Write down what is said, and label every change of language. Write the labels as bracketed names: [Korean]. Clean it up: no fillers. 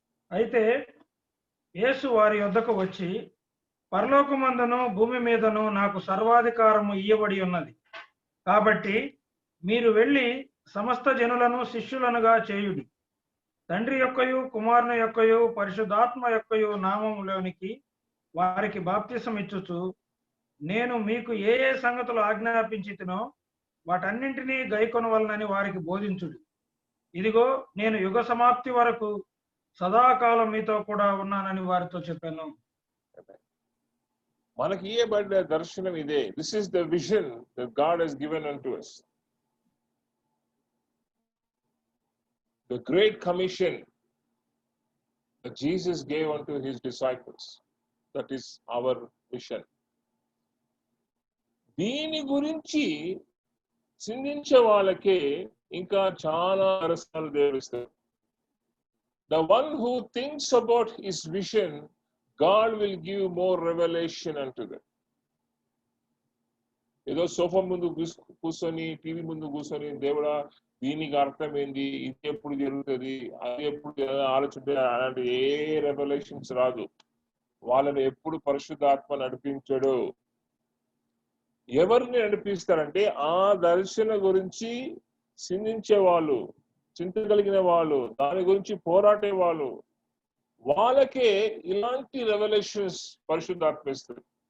[Telugu] అయితే యేసు వారి యొద్దకు వచ్చి, పరలోకమందును భూమి మీదను నాకు సర్వాధికారము ఇయ్యబడి ఉన్నది, కాబట్టి మీరు వెళ్ళి సమస్త జనులను శిష్యులనుగా చేయుడి, తండ్రి యొక్కయు కుమారుని యొక్కయు పరిశుద్ధాత్మ యొక్కయు నామములోనికి వారికి బాప్తిసం ఇచ్చుచు, నేను మీకు ఏ ఏ సంగతులు ఆజ్ఞాపించితినో వాటన్నింటినీ గైకొనవలనని వారికి బోధించుడి. ఇదిగో నేను యుగ సమాప్తి వరకు సదాకాలం మీతో కూడా ఉన్నానని వారితో చెప్పాను. మనకి ఇయ్యబడ్డ దర్శనం ఇదే. [English] This is the vision that God has given unto us. The great commission that Jesus gave unto his disciples. That is our mission. [Telugu] దీని గురించి చిందించే వాళ్ళకే ఇంకా చాలా రసాలు దేవుడిస్తారు. [English] The one who thinks about his vision, God will give more revelation unto them. [Telugu] ఏదో sofa ముందు కూర్చొని TV ముందు కూర్చొని దేవుడా దీనికి అర్థం ఏంది, ఇది ఎప్పుడు జరుగుతుంది, అది ఎప్పుడు ఆలోచన, అలాంటి ఏ రెవల్యూషన్స్ రాదు. వాళ్ళని ఎప్పుడు పరిశుద్ధాత్మ నడిపించడు. ఎవరిని నడిపిస్తారంటే ఆ దర్శన గురించి చిందించే వాళ్ళు, చింతగలిగిన వాళ్ళు, దాని గురించి పోరాడే వాళ్ళు, వాళ్ళకే ఇలాంటి రెవల్యూషన్స్ పరిశుద్ధాత్మ ఇస్తారు.